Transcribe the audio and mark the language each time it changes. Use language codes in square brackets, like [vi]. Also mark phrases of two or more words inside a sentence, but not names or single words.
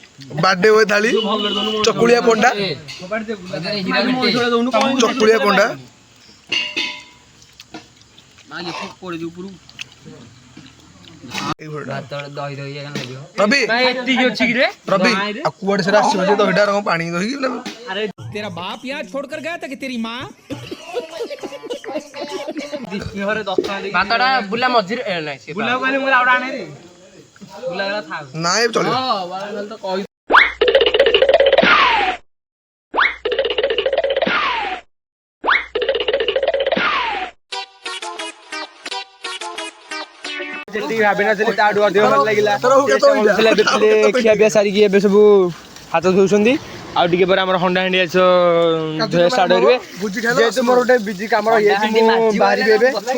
[en] birthday boy [or] ଥାଳି ଚକୁଳିଆ ପଣ୍ଡା ଚକୁଳିଆ ପଣ୍ଡା ରବି ରବି ଆଉ କୁଆଡେ ସେଟା ଆସିବ ଯେ ଦହିଟା ରଙ୍ଗ ପାଣି ଦହି [hi] तेरा बाप यहाँ छोड़कर गया था कि तेरी माँ [or] ଭାତଟା ବୁଲା ମଝିରେ ନାଇଁ ସେ ବୁଲା ନାଇଁ ଚଳିବ ଯେତିକି ଭାବିନଥିଲି ତାଠୁ ଅଧିକ ଭଲ ଲାଗିଲା ଖିଆ ପିଆ ସାରିକି ଏବେ ସବୁ ହାତ ଧୋଉଛନ୍ତି ଆଉ ଟିକେ ପରେ ଆମର ହଣ୍ଡା ହାଣ୍ଡି ଷ୍ଟାର୍ଟ କରିବେ ଯେହେତୁ ମୋର ଗୋଟେ ବିଜି କାମ ରହିଯାଇଛି ମୁଁ ବାହାରିବି ଏବେ